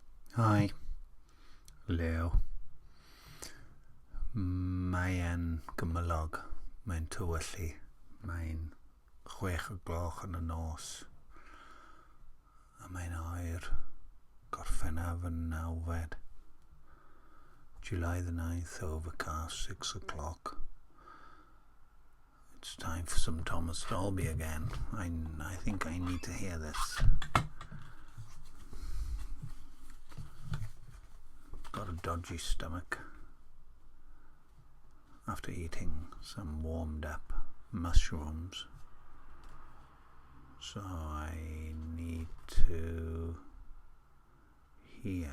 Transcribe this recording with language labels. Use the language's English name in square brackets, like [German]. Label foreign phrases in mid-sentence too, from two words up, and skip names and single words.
[English] Hi, Leo. [Welsh] Mae'n gymylog, mae'n tywyllu, mae'n 6 yn y nos, a mae'n oer gorffennaf yn 9. [English] July the 9th, overcast, 6 o'clock. It's time for some Thomas Dolby again. I think I need to hear this. Got a dodgy stomach after eating some warmed up mushrooms, so I need to hear.